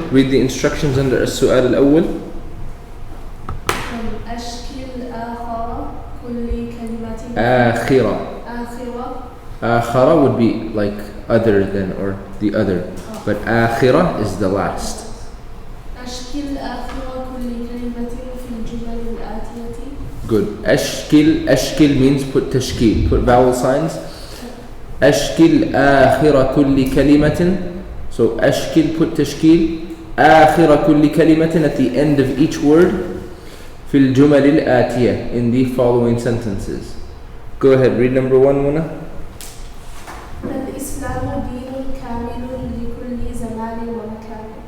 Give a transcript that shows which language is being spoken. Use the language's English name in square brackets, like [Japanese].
[English] Read the instructions under السؤال الأول. [Arabic] أشكل آخر كل كلمة. آخرة. آخرة. [English] Would be like other than or the other, but آخرة is the last. [Arabic] أشكل آخر كل كلمة في الجمل الآتية. [English] Good. [Arabic] أشكل [English] means put [Arabic] تشكيل, [English] put vowel signs. [Arabic] أشكل آخر كل كلمة. [English] So أشكل, put تشكيل. [Arabic] آخر كل كلمة, [English] at the end of each word. [Arabic] في الجمل الآتية, [English] in the following sentences. Go ahead, read number 1, Muna. [Arabic] الإسلام دين كامل لكل زمان ومكان.